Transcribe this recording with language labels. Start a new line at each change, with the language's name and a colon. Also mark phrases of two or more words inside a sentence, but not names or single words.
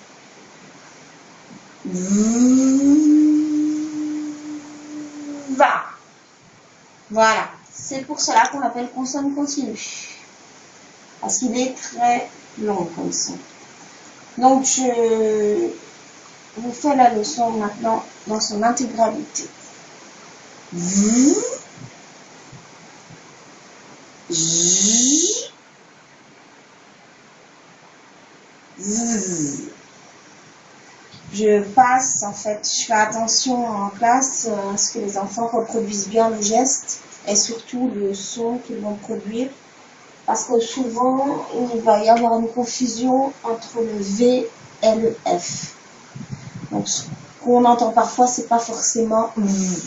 French: Va. Voilà. C'est pour cela qu'on l'appelle consonne continue. Parce qu'il est très long comme son. Donc, je vous fais la leçon maintenant dans son intégralité. V. J. Z. Je passe, en fait, je fais attention en classe à ce que les enfants reproduisent bien le geste et surtout le son qu'ils vont produire. Parce que souvent, il va y avoir une confusion entre le V et le F. Donc, ce qu'on entend parfois, c'est pas forcément V.